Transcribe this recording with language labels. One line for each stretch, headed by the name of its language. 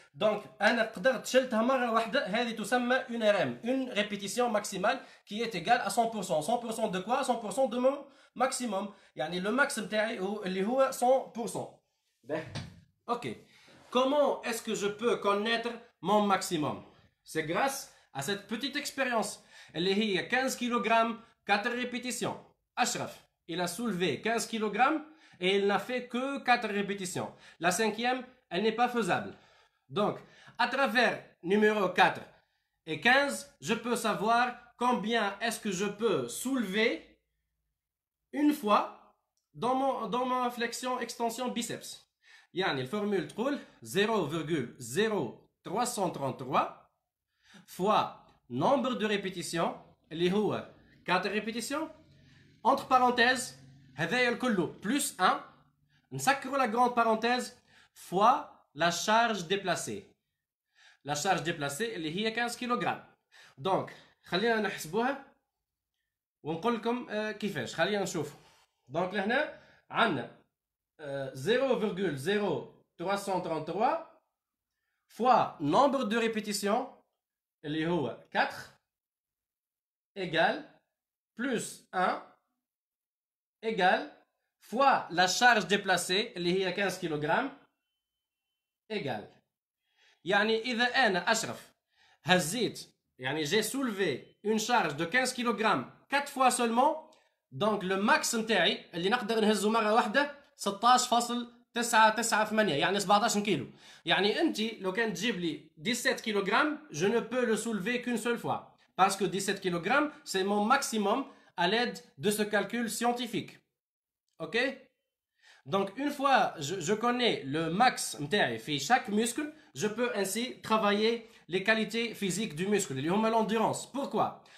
French: Donc,
Arabic: أنا قدرت شلتها مرة واحدة، هذه تسمى
French: une RM, une répétition maximale qui est égale à 100%. 100% de quoi? 100% de mon maximum.
Arabic: يعني
French: le max
Arabic: نتاعي اللي هو 100%.
French: Ok. Comment est-ce que je peux connaître mon maximum? C'est grâce à cette petite expérience. Elle est 15 kg, 4 répétitions. Ashraf, il a soulevé 15 kg et il n'a fait que 4 répétitions. La cinquième, elle n'est pas faisable. Donc, à travers numéro 4 et 15, je peux savoir combien est-ce que je peux soulever une fois dans ma flexion-extension biceps.
Arabic: يعني الفورمule تقول
French: 0,0333 fois nombre de répétitions
Arabic: اللي هو
French: 4 répétitions entre parenthèses
Arabic: هذايا الكل
French: plus 1
Arabic: نسكروا
French: la grande parenthèse fois la charge déplacée. La charge déplacée
Arabic: اللي هي
French: 15 kg. Donc
Arabic: خلينا نحسبوها ونقول لكم كيفاش. خلينا نشوف.
French: Donc
Arabic: لهنا عندنا
French: 0,0333 fois nombre de répétitions
Arabic: اللي هو
French: 4 égale plus 1 égale fois la charge déplacée
Arabic: اللي هي
French: 15 kg égale.
Arabic: يعني إذا أنا أشرف هزيت يعني
French: j'ai soulevé une charge de 15 kg 4 fois seulement, donc le max
Arabic: نتاعي اللي نقدر نهزه مرة واحدة 16.998 يعني 17 كيلو. يعني أنت لو كان تجيب لي
French: 17 kg je ne peux le soulever qu'une seule fois parce que 17 kg c'est mon maximum à l'aide de ce calcul scientifique. Ok? Donc une fois je connais le max
Arabic: نتاعي
French: في chaque muscle, je peux ainsi travailler les qualités physiques du muscle
Arabic: اللي هما
French: l'endurance. Pourquoi?